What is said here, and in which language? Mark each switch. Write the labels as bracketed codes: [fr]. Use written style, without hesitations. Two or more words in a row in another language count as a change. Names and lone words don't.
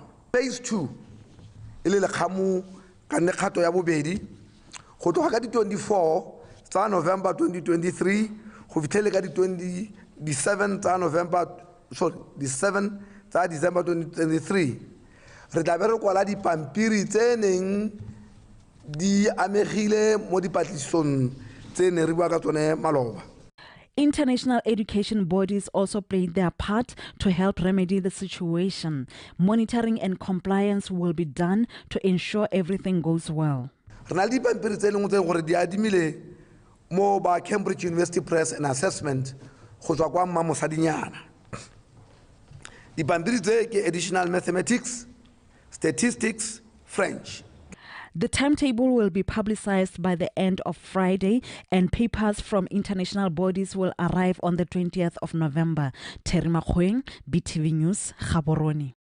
[tn] Phase 2 ile le khamu ka nekgato ya bobedi go tloga ka di 24 tsa November 2023 go fitlhele ka di 27 tsa November di 7 tsa December 2023 re tla be re kwala dipampiri tse neng di amegile mo dipatlisisong tse ne re bua ka tsone maloba. [en] International education bodies also played their part to help remedy the situation. Monitoring and compliance will be done to ensure everything goes well. [tn] Mo ba Cambridge University Press and Assessment go tswa kwa mma mosadinyana. Dipampiri tse ke [en] additional mathematics, [tn] statistics, French. [en] The timetable will be publicized by the end of Friday, and papers from international bodies will arrive on the 20th of November. Terry Makhoeng, BTV News, Gaborone.